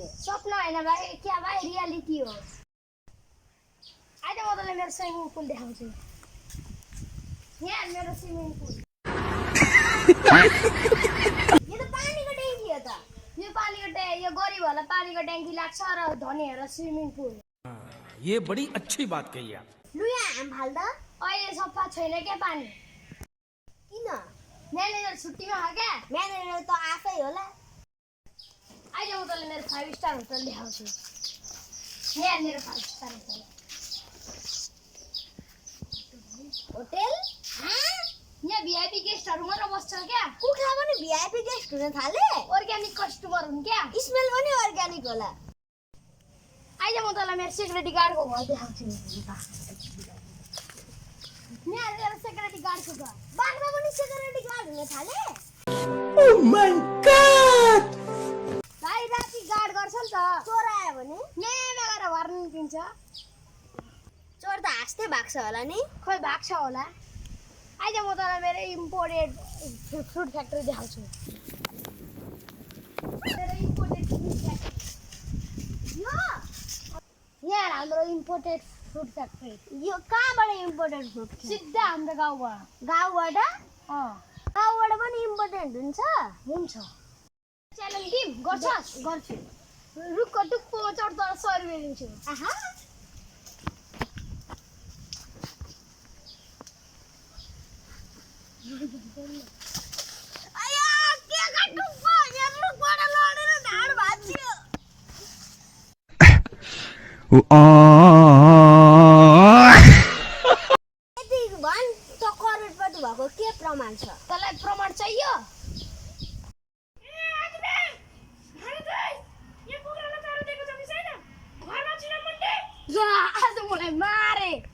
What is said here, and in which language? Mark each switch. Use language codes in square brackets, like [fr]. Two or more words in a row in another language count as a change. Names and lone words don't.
[ne] सपना होइन भाइ, क्या भाइ रियालिटी हो। अहिले म तँलाई मेरो [en] swimming pool [ne] देखाउँछु। यहाँ मेरो [en] swimming pool. [ne] यो त पानीको ट्याङ्की हो त। यो पानीको ट्याङ्की, यो गरिबहरूलाई पानीको ट्याङ्की लाग्छ र धनीहरूलाई [en] swimming pool. [hi] ये बड़ी अच्छी बात कही आप। [ne] लु यहाँ हाम फाल त। अहिले सफा छैन क्या पानी। किन? म्यानेजर छुट्टीमा हो क्या। म्यानेजर त आफै होला। अहिले म तँलाई मेरो 5 [en] star hotel [ne] देखाउँछु। यहाँ मेरो 5 [en] star hotel. [ne] होटेल? यहाँ भिआइपी गेस्टहरू मात्र बस्छ क्या। कुखुरा पनि [en] VIP guest [ne] हुन थाले? [en] organic customer [ne] हुन् क्या। स्मेल पनि अर्ग्यानिक होला। अहिले म तँलाई मेरो सेक्युरिटी गार्डको घर देखाउँछु। यहाँ मेरो सेक्युरिटी गार्डको घर। बाघमा पनि [en] security guard [ne] हुन थाले? [en] Oh my God! [ne] भाइ राति गार्ड गर्छ नि त। चोर आयो भने? नयाँमा गएर भर्न निस्किन्छ। चोर त हाँस्दै भाग्छ होला नि? खोइ भाग्छ होला। अहिले म तँलाई मेरो [en] imported fruit factory [ne] देखाउँछु। मेरो [en] imported fruit factory [ne] यहाँ हाम्रो [en] imported fruit factory. [ne] यो कहाँबाट [en] important food? [ne] सिधा हाम्रो गाउँबाट। गाउँबाट? गाउँबाट पनि इम्पोर्टेन्ट हुन्छ? हुन्छ। च्यालेन्ज टिम गर्छस्? गर्छु। रुखको टुप्पोमा चढ्दा 100 रुपियाँ दिन्छु। आहा आया के का टुप्पो यहाँ रुखबाट लडेर ढाड भाँच्यो। यति भन् त करोडपति भएको के प्रमाण छ? तँलाई प्रमाण चाहियो? आज मलाई मारे।